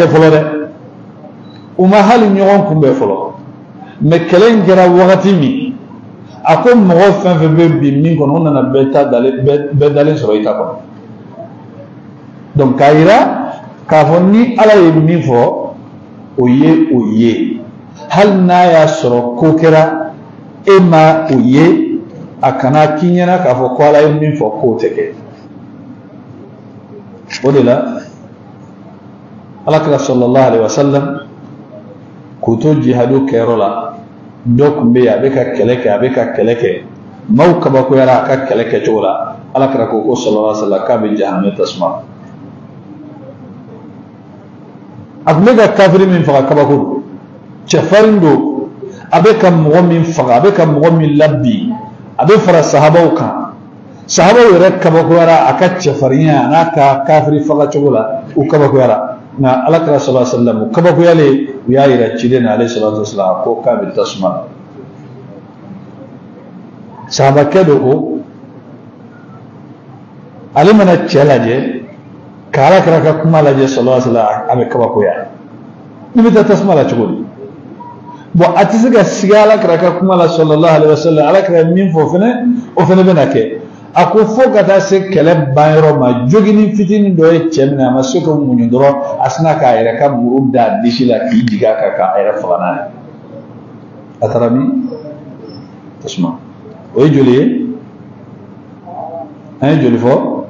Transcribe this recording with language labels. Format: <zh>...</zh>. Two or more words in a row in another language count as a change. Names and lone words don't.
<bm>fɔlɔ dɛ u ma hali ɲɔgɔn kunbɛn fɔlɔ mais kɛlɛ in kɛra wagati min a ko mɔgɔ fɛn fɛn bɛ bin min kɔnɔ u nana bɛɛ dalen sɔrɔ i ta kɔnɔ donc k'a yira k'a fɔ ni Ala ye min fɔ o ye hali n'a y'a sɔrɔ ko kɛra e ma o ye a kana k'i ɲɛna k'a fɔ ko Ala ye min fɔ k'o tɛ kɛ o de la Alakira</bm> <ar>صلى الله عليه وسلم</ar> <bm>k'u to jihadu kɛyɔrɔ la dɔ tun bɛ yen a bɛ ka kɛlɛ kɛ maaw kabakoyara a ka kɛlɛ kɛcogo la Alakira ko</bm> <ar>صلى الله عليه وسلم</ar> <bm>k'a bɛ jahanama tasuma a tun bɛ ka kafiri min faga kabako don cɛfarin don a bɛ ka mɔgɔ min faga a bɛ ka mɔgɔ min labi a bɛ fara sahabaw kan sahabaw yɛrɛ kabakoyara a ka cɛfarinya a n'a ka kafiri faga cogo la u kabakoyara nka Alakira</bm> <ar>صلى الله عليه وسلم</ar> <bm>u kabakoyalen u y'a yira ciden na</bm> <ar>عليه الصلاة والسلام</ar> <bm>ko k'a bɛ tasuma na sahabakɛ dɔ ko ale mana cɛ lajɛ ka Alakira ka kuma lajɛ</bm> <ar>صلى الله عليه وسلم</ar> <bm>a bɛ kabakoya ni bɛ taa tasuma la cogo di bon a tɛ se ka sigi Alakira ka kuma la</bm> <ar>صلى الله عليه وسلم</ar> <bm>Alakira min fɔ fɛnɛ o fɛnɛ bɛ na kɛ a ko fo ka taa se kɛlɛ banyɔrɔ ma joginin fitinin dɔ ye cɛ minɛ a ma se ka muɲu dɔrɔn a sina k'a yɛrɛ ka muru da disi la k'i jigin a kan k'a yɛrɛ faga n'a ye a taara min tasuma o ye joli ye an ye joli fɔ</bm>